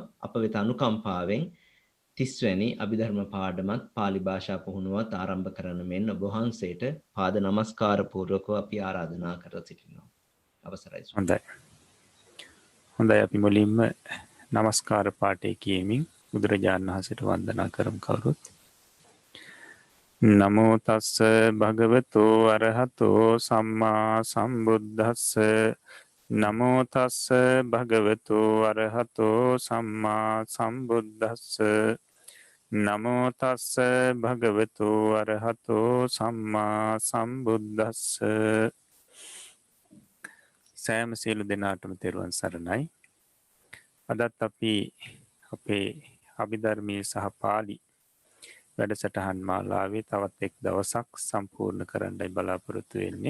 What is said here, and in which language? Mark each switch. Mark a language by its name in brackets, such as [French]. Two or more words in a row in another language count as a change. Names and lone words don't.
[Sinhala] අප වෙත අනුකම්පාවෙන් 30 වැනි අභිධර්ම පාඩමත් පාලි භාෂා පුහුණුවත් ආරම්භ කරන මෙන් ඔබ වහන්සේට පාද නමස්කාර පූර්වකව අපි ආරාධනා කර සිටිනවා. අවසරයි. හොඳයි. හොඳයි අපි මුලින්ම নমස්කාර පාඨය කියමින් බුදුරජාණන් වහන්සේට වන්දනා කරමු කවුරුත්. [Pali] නමෝ තස්ස භගවතු අරහතෝ සම්මා සම්බුද්දස්ස නමෝ තස්ස භගවතු අරහතෝ සම්මා සම්බුද්දස්ස නමෝ තස්ස භගවතු අරහතෝ සම්මා සම්බුද්දස්ස [Sinhala] සෑම සියලු දෙනාටම තෙරුවන් සරණයි. අදත් අපි අපේ අභිධර්මයේ සහ පාලි වැඩසටහන් මාලාවේ තවත් එක් දවසක් සම්පූර්ණ කරන්නයි බලාපොරොත්තු වෙන්නේ.